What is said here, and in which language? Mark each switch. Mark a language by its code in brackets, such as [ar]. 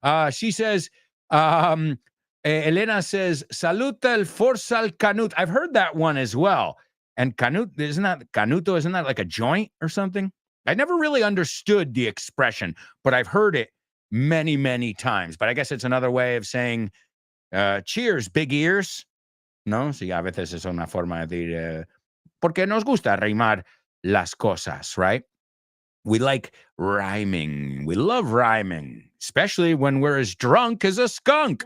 [en] She says, Elena says, saluta el forzal canut. I've heard that one as well. And canut, isn't that like a joint or something? I never really understood the expression, but I've heard it many, many times. But I guess it's another way of saying, cheers, big ears. [es] No, sí, a veces es una forma de decir, porque nos gusta rimar las cosas, right? [en] We like rhyming. We love rhyming, especially when we're as drunk as a skunk.